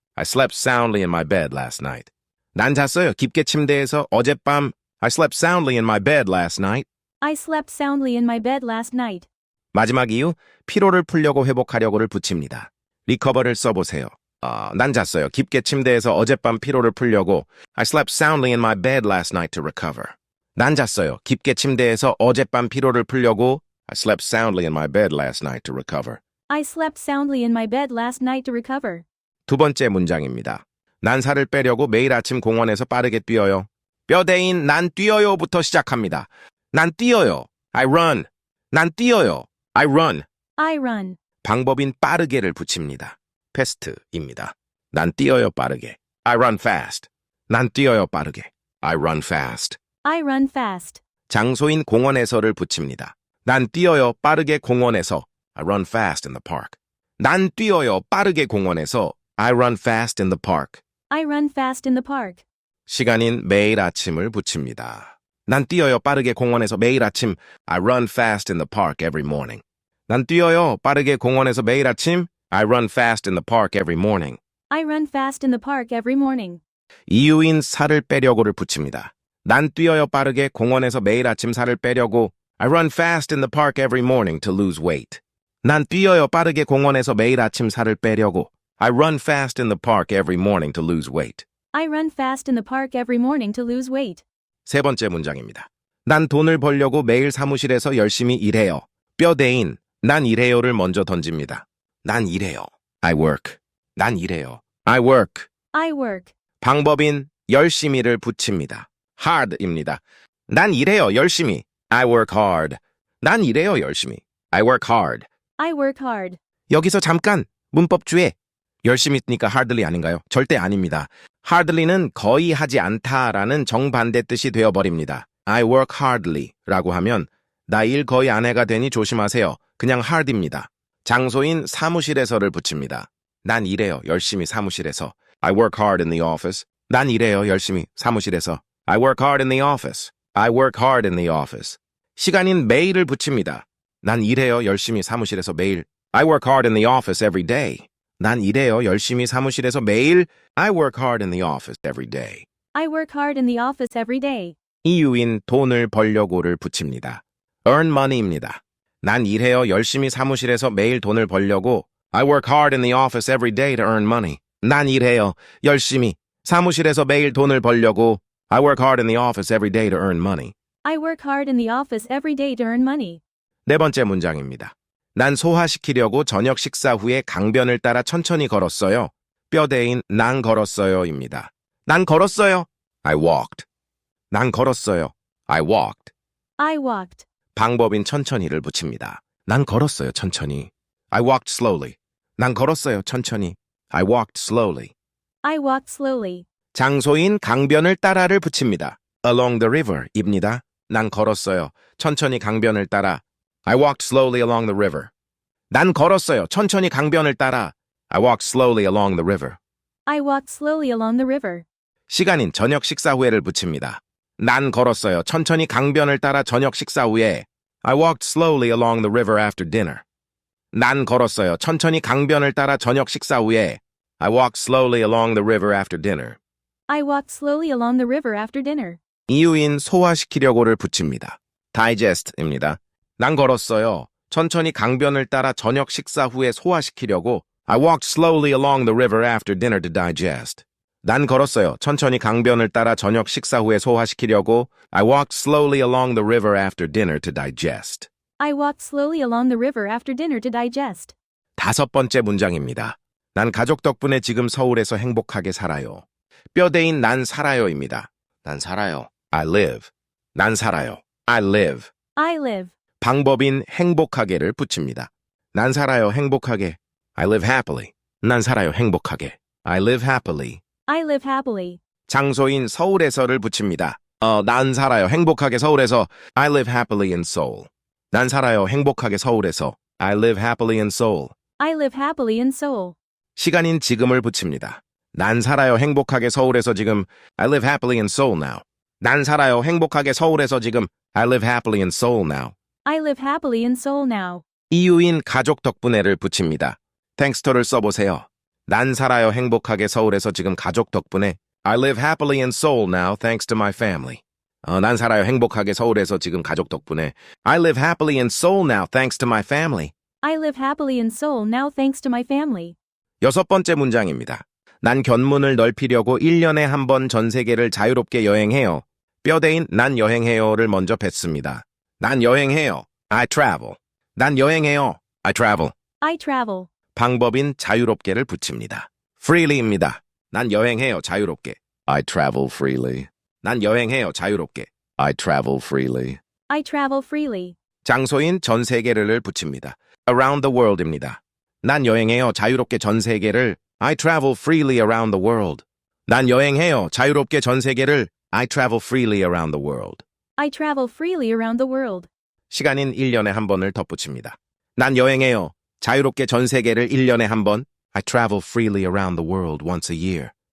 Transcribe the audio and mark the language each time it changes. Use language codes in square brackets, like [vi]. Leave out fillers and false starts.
[en] I slept soundly in my bed last night. [ko] 난 잤어요, 깊게 침대에서 어젯밤. [en] I slept soundly in my bed last night. I slept soundly in my bed last night. [ko] 마지막 이유, 피로를 풀려고 회복하려고를 붙입니다. 리커버를 써보세요. 난 잤어요, 깊게 침대에서 어젯밤 피로를 풀려고. [en] I slept soundly in my bed last night to recover. 난 잤어요, 깊게 침대에서 어젯밤 피로를 풀려고. I slept soundly in my bed last night to recover. I slept soundly in my bed last night to recover. [ko] 두 번째 문장입니다. 난 살을 빼려고 매일 아침 공원에서 빠르게 뛰어요. 뼈대인 난 뛰어요부터 시작합니다. 난 뛰어요. [en] I run. [ko] 난 뛰어요. I run. [en] I run. [ko] 방법인 빠르게를 붙입니다. fast입니다. 난 뛰어요 빠르게. [en] I run fast. [ko] 난 뛰어요 빠르게. [en] I run fast. I run fast. [ko] 장소인 공원에서를 붙입니다. 난 뛰어요 빠르게 공원에서. [en] I run fast in the park. [ko] 난 뛰어요 빠르게 공원에서. [en] I run fast in the park. I run fast in the park. [ko] 시간인 매일 아침을 붙입니다. 난 뛰어요 빠르게 공원에서 매일 아침. [en] I run fast in the park every morning. [ko] 난 뛰어요 빠르게 공원에서 매일 아침. [en] I run fast in the park every morning. I run fast in the park every morning. [ko] 이유인 살을 빼려고를 붙입니다. 난 뛰어요 빠르게 공원에서 매일 아침 살을 빼려고. [en] I run fast in the park every morning to lose weight. [ko] 난 뛰어요 빠르게 공원에서 매일 아침 살을 빼려고. [en] I run fast in the park every morning to lose weight. I run fast in the park every morning to lose weight. [ko] 세 번째 문장입니다. 난 돈을 벌려고 매일 사무실에서 열심히 일해요. 뼈대인 난 일해요를 먼저 던집니다. 난 일해요. [en] I work. [ko] 난 일해요. I work. [en] I work. [ko] 방법인 열심히를 붙입니다. [en] hard입니다. [ko] 난 일해요 열심히. [en] I work hard. 난 일해요 열심히. I work hard. I work hard. [ko] 여기서 잠깐 문법 주의. 열심히 쓰니까 hardly 아닌가요? 절대 아닙니다. hardly는 거의 하지 않다라는 정반대 뜻이 되어버립니다. [en] I work hardly [ko] 라고 하면 나 일 거의 안 해가 되니 조심하세요. 그냥 hard입니다. 장소인 사무실에서를 붙입니다. 난 일해요 열심히 사무실에서. [en] I work hard in the office. [ko] 난 일해요 열심히 사무실에서. [en] I work hard in the office. I work hard in the office. [ko] 시간인 매일을 붙입니다. 난 일해요 열심히 사무실에서 매일. [en] I work hard in the office every day. [ko] 난 일해요 열심히 사무실에서 매일. [en] I work hard in the office every day. I work hard in the office every day. [ko] 이유인 돈을 벌려고를 붙입니다. [en] earn money입니다. [ko] 난 일해요 열심히 사무실에서 매일 돈을 벌려고. [en] I work hard in the office every day to earn money. [ko] 난 일해요 열심히 사무실에서 매일 돈을 벌려고. [en] I work hard in the office every day to earn money. I work hard in the office every day to earn money. [ko] 네 번째 문장입니다. 난 소화시키려고 저녁 식사 후에 강변을 따라 천천히 걸었어요. 뼈대인 난 걸었어요입니다. 난 걸었어요. [en] I walked. [ko] 난 걸었어요. I walked. [en] I walked. [ko] 방법인 천천히를 붙입니다. 난 걸었어요 천천히. [en] I walked slowly. [ko] 난 걸었어요, 천천히. [en] I walked slowly. I walked slowly. [ko] 장소인 강변을 따라를 붙입니다. [en] Along the river입니다. [ko] 난 걸었어요. 천천히 강변을 따라. [en] I walked slowly along the river. [ko] 난 걸었어요. 천천히 강변을 따라. [en] I walked slowly along the river. I walked slowly along the river. [ko] 시간인 저녁 식사 후에를 붙입니다. 난 걸었어요. 천천히 강변을 따라 저녁 식사 후에. [en] I walked slowly along the river after dinner. [ko] 난 걸었어요. 천천히 강변을 따라 저녁 식사 후에. [en] I walked slowly along the river after dinner. I walked slowly along the river after dinner. [ko] 이유인 소화시키려고를 붙입니다. digest입니다. 난 걸었어요. 천천히 강변을 따라 저녁 식사 후에 소화시키려고. [en] I walked slowly along the river after dinner to digest. [ko] 난 걸었어요. 천천히 강변을 따라 저녁 식사 후에 소화시키려고. [en] I walked slowly along the river after dinner to digest. I walked slowly along the river after dinner to digest. [ko] 5번째 문장입니다. 난 가족 덕분에 지금 서울에서 행복하게 살아요. 뼈대인 난 살아요입니다. 난 살아요. [en] I live. [ko] 난 살아요. I live. [en] I live. [ko] 방법인 행복하게를 붙입니다. 난 살아요. 행복하게. [en] I live happily. [ko] 난 살아요. 행복하게. I live happily. [en] I live happily. [ko] 장소인 서울에서를 붙입니다. 난 살아요. 행복하게 서울에서. [en] I live happily in Seoul. [ko] 난 살아요. 행복하게 서울에서. [en] I live happily in Seoul. I live happily in Seoul. [ko] 시간인 지금을 붙입니다. 난 살아요. 행복하게 서울에서 지금. [en] I live happily in Seoul now. [ko] 난 살아요. 행복하게 서울에서 지금. [en] I live happily in Seoul now. I live happily in Seoul now. [ko] 이유인 가족 덕분에를 붙입니다. thanks토를 써보세요. 난 살아요. 행복하게 서울에서 지금 가족 덕분에. [en] I live happily in Seoul now thanks to my family. [ko] 난 살아요. 행복하게 서울에서 지금 가족 덕분에. [en] I live happily in Seoul now thanks to my family. I live happily in Seoul now thanks to my family. [ko] 6번째 문장입니다. 난 견문을 넓히려고 1년에 한 번 전 세계를 자유롭게 여행해요. 뼈대인 난 여행해요를 먼저 뱉습니다. 난 여행해요. [en] I travel. [ko] 난 여행해요. I travel. [en] I travel. [ko] 방법인 자유롭게를 붙입니다. freely입니다. 난 여행해요. 자유롭게. [en] I travel freely. [ko] 난 여행해요. 자유롭게. [en] I travel freely. I travel freely. [ko] 장소인 전 세계를 붙입니다. [en] around the world입니다. [ko] 난 여행해요. 자유롭게 전 세계를. [en] I travel freely around the world. [ko] 난 여행해요. 자유롭게 전 세계를. [en] I travel freely around the world. I travel freely around the world. [ko] 시간인 1년에 한 번을 덧붙입니다. 난 여행해요. 자유롭게 전 세계를 1년에 한 번. [en] I travel freely around the world once a year.